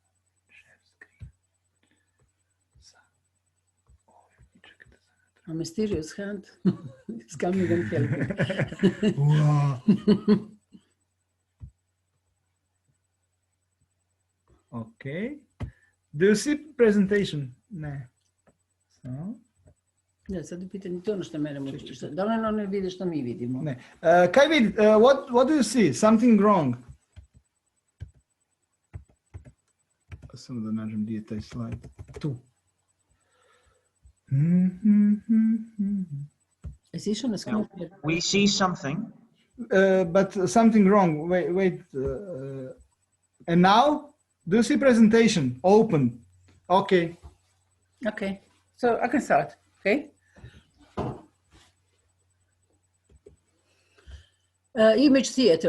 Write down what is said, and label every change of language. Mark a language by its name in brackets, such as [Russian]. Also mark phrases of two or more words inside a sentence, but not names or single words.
[English] A mysterious hand is coming and helping. Wow. Okay. Do you see presentation? No. So. [Croatian] Ne, sad je pitanje to ono što mene muči. Da li ono ne vidi što mi vidimo? Ne. Kaj vidi? [English] What do you see? Something wrong. [Croatian] Samo da nađem gdje je taj slajd. Tu. [English] We see something. But something wrong. Wait. And now, do you see presentation? Open. Okay. Okay. So I can start. Okay. Image theater.